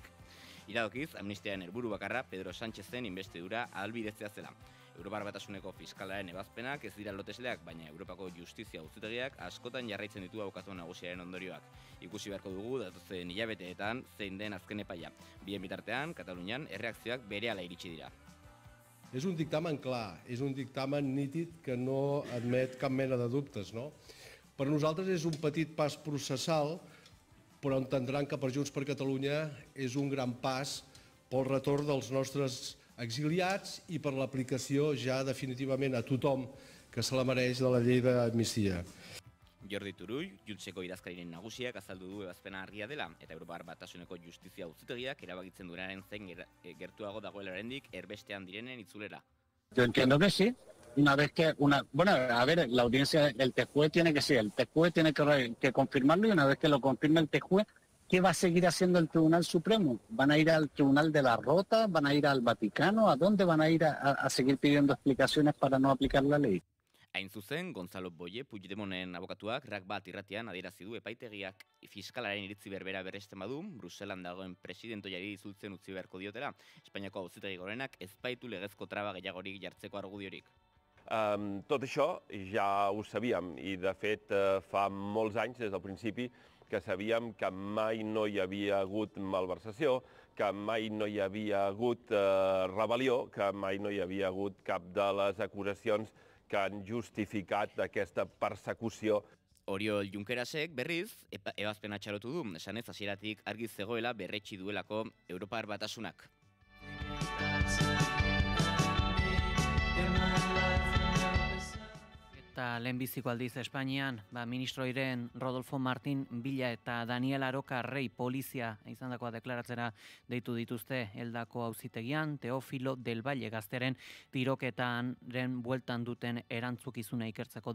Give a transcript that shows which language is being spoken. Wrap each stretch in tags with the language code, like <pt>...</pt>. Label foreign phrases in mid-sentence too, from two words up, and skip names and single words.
<eu>Iradokiz, amnistiaren helburu bakarra Pedro Sánchezen inbestidura ahalbidetzea zela. Europar Batasuneko fiskalaren ebazpenak ez dira lotesleak, baina Europako justizia auzitegiak askotan jarraitzen ditu abokatu nagusiaren ondorioak. Ikusi beharko dugu datozen hilabeteetan zein den azken epaia. Bien bitartean, Katalunian erreakzioak berehala iritsi dira.</eu> <ca>És un dictamen clar, és un dictamen nítid que no admet cap mena de dubtes, no? Per nosaltres és un petit pas processal, però entendran que per Junts per Catalunya és un gran pas pel retorn dels nostres exiliats i per l'aplicació ja definitivament a tothom que se la mereix de la llei d'amnistia.</ca> <eu>Jordi Turull, Jultzeko idazkariren nagusiak azaldu du ebazpena argia dela, eta Europar Batasuneko Justizia Auzitegiak erabakitzen duenaren zein gertuago dagoela oraindik erbestean direnen itzulera.</eu> <es>Yo entiendo que sí. Una vez que bueno, a ver, la audiencia, el TJUE tiene que confirmarlo, y una vez que lo confirme el TJUE, ¿qué va a seguir haciendo el Tribunal Supremo? ¿Van a ir al Tribunal de la Rota? ¿Van a ir al Vaticano? ¿A dónde van a ir a seguir pidiendo explicaciones para no aplicar la ley?</es> <eu>Hain zuzen, Gonzalo Boye, Puigdemonen abokatuak, RAC bat irratian adierazi du epaitegiak fiskalaren iritzi berbera berresten badu, Bruselan dagoen presidentoiari izultzen utzi beharko diotela. Espainiako Auzitegi Gorenak ez baitu legezko traba gehiagorik jartzeko argudiorik.</eu> <ca>Tot això ja ho sabíem i, de fet, fa molts anys, des del principi, que sabíem que mai no hi havia hagut malversació, que mai no hi havia hagut rebel·lió, que mai no hi havia hagut cap de les acusacions que han justificat aquesta persecució.</ca> <eu>Oriol Junquerasek berriz ebazpena txalotu du, esanez hasieratik argi zegoela berretsi duelako Europar Batasunak. Eta lehenbiziko aldiz Espainian, ministroiren Rodolfo Martín Villa eta Daniel Aroka Rey polizia izandakoa deklaratzera deitu dituzte Eldako auzitegian, Teofilo Del Valle gazteren tiroketanren bueltan duten erantzukizuna ikertzeko.</eu>